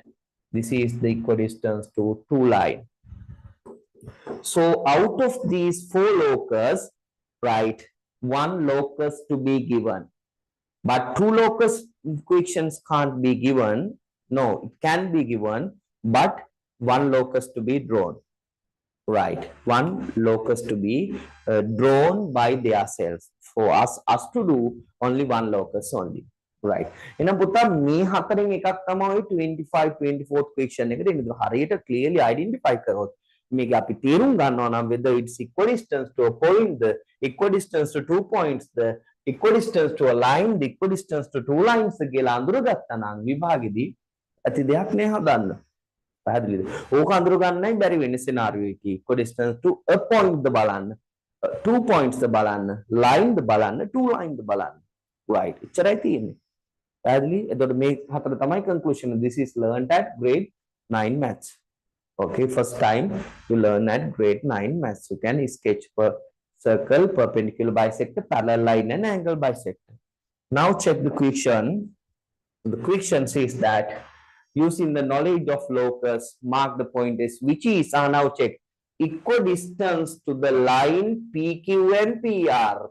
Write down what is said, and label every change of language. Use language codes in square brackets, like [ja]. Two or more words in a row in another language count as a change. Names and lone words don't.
[en] This is the equidistance to 2 line. So out of these 4 locus, right, 1 locus to be given, but 2 locus equations can't be given. No, it can be given, but 1 locus to be drawn, right? 1 locus to be drawn by themselves. For us to do only 1 locus only, right? [si] එහෙනම් පුතා මේ හතරෙන් එකක් තමයි 25 24th question එකට එන්නේ. [en] හරියට clearly identify [si] කරොත් මේක අපි තේරුම් ගන්නවා නම් [en] whether it's equidistance to a point, the equidistance to 2 points, the equidistance to a line, the equidistance to 2 lines [si] කියලා අඳුරගත්තා නම් විභාගෙදී ඇති දෙයක් නේ හදන්න. පැහැදිලිද? ඕක අඳුර ගන්නයි බැරි වෙන්නේ scenario එකේ. [en] equidistance to a point [si] ද බලන්න, 2 points ද බලන්න, line ද බලන්න, 2 line ද බලන්න. right, එච්චරයි තියෙන්නේ. පැහැදිලි? එතකොට මේ හතර තමයි conclusion. [en] This is learned at grade 9 maths. Okay, first time you learn at grade 9 maths. You can sketch per circle, perpendicular bisector, parallel line and angle bisector. Now check the question. The question says that Using the knowledge of locus, mark the point is which is, now check, equidistance to the line PQ and PR.